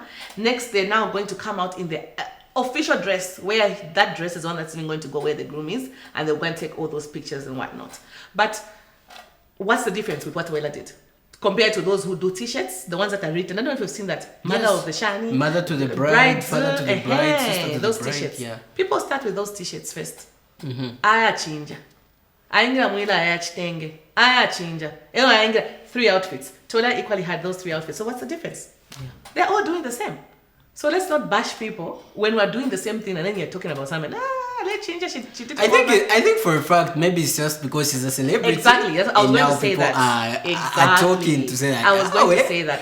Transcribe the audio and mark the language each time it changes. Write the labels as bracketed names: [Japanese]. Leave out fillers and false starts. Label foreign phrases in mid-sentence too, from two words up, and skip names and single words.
[English] Next, they're now going to come out in the official dress, where that dress is one that's even going to go where the groom is, and they're going to take all those pictures and whatnot. But what's the difference with what Towela did compared to those who do t-shirts, the ones that are written? I don't know if you've seen that. Mother of the Shani, mother to the bride, father to the bride, sister to those the bride. t-shirts. Yeah. People start with those t-shirts first. [Bemba] Aya chinja. Aingira mwila aya chitenge. Aya chinja. Elo aingira 3 outfits. [English] Towela equally had those 3 outfits. So what's the difference? They're all doing the same. So let's not bash people when we're doing the same thing and then you're talking about something. Let's change her. She did I think for a fact, maybe it's just because she's a celebrity. Exactly. I was going to say that. Are talking to say that. I was going to say that.